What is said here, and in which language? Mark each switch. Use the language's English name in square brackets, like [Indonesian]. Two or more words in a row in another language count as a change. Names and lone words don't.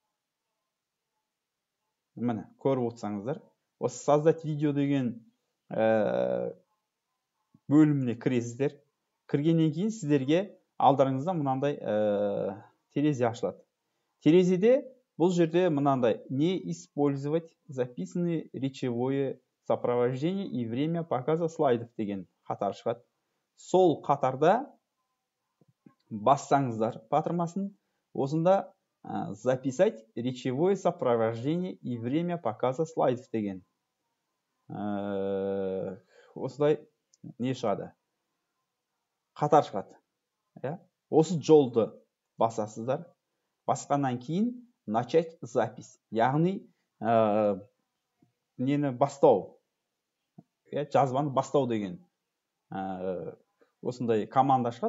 [Kazakh] Міне, көріп отырсаңыздар. Осы [Russian] создать видео [Kazakh] деген бөліміне кіресіздер. Кіргеннен кейін сіздерге алдарыңызда мынандай терезе ашылады. Терезеде бұл жерде мынандай не [Russian] использовать записанное речевое сопровождение и время показа слайдов [Kazakh] деген қатар шығады. Сол қатарда бассаңыздар батырмасын, осында [Russian] записать речевое сопровождение и время показа слайдов [Kazakh] деген. Осылай не шығады? Қатар шығады. Осы жолды басасыздар. Басқаннан кейін [Russian] начать запись. [Kazakh] Яғни нені бастау, жазбаны бастау деген осындай команда шығады.